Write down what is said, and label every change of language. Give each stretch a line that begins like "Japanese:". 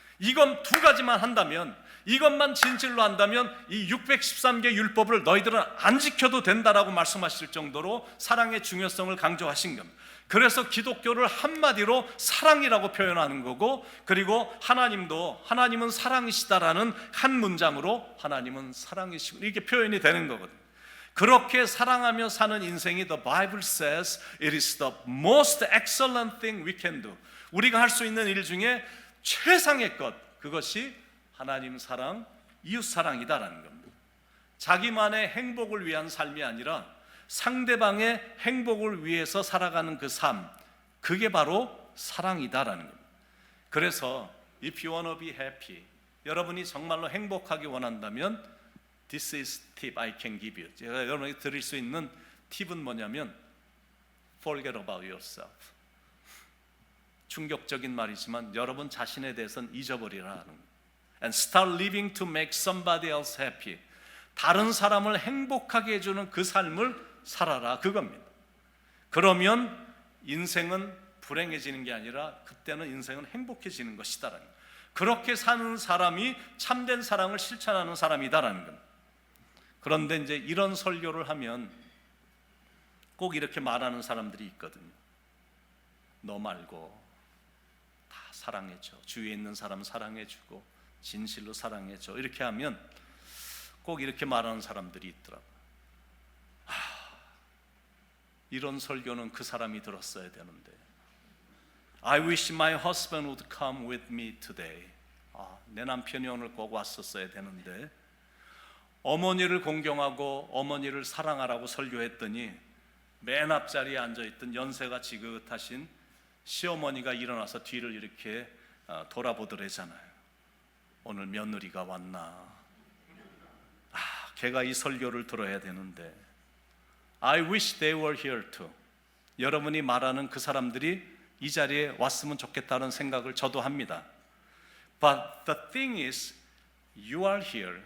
Korean: 이건 두 가지만 한다면 이것만 진실로 한다면 이 613개 율법을 너희들은 안 지켜도 된다라고 말씀하실 정도로 사랑의 중요성을 강조하신 겁니다. 그래서 기독교를 한마디로 사랑이라고 표현하는 거고 그리고 하나님은 사랑이시다라는 한 문장으로 하나님은 사랑이시고 이렇게 표현이 되는 거거든요. 그렇게 사랑하며 사는 인생이
English: The Bible says it is the most excellent thing we can do.
Korean: 우리가 할 수 있는 일 중에 최상의 것 그것이 하나님 사랑, 이웃 사랑이다라는 겁니다. 자기만의 행복을 위한 삶이 아니라 상대방의 행복을 위해서 살아가는 그 삶 그게 바로 사랑이다라는 겁니다. 그래서
English: if you wanna be happy
Korean: 여러분이 정말로 행복하기 원한다면
English: This is tip I can give you.
Korean: 제가 여러분에게 드릴 수 있는 팁은 뭐냐면
English: Forget about yourself.
Korean: 충격적인 말이지만 여러분 자신에 대해서는 잊어버리라는 거예요.
English: And start living to make somebody else happy.
Korean: 다른 사람을 행복하게 해주는 그 삶을 살아라, 그겁니다. 그러면 인생은 불행해지는 게 아니라 그때는 인생은 행복해지는 것이다라는 거예요. 그렇게 사는 사람이 참된 사랑을 실천하는 사람이다라는 겁니다. 그런데 이제 이런 설교를 하면 꼭 이렇게 말하는 사람들이 있거든요. 너 말고 다 사랑해줘, 주위에 있는 사람 사랑해주고 진실로 사랑해줘, 이렇게 하면 꼭 이렇게 말하는 사람들이 있더라고요. 이런 설교는 그 사람이 들었어야 되는데,
English: I wish my husband would come with me today.
Korean: 내 남편이 오늘 꼭 왔었어야 되는데, 어머니를 공경하고 어머니를 사랑하라고 설교했더니 맨 앞자리에 앉아있던 연세가 지긋하신 시어머니가 일어나서 뒤를 이렇게 돌아보더래잖아요. 오늘 며느리가 왔나. 걔가 이 설교를 들어야 되는데,
English: I wish they were here too.
Korean: 여러분이 말하는 그 사람들이 이 자리에 왔으면 좋겠다는 생각을 저도 합니다.
English: But the thing is, you are here.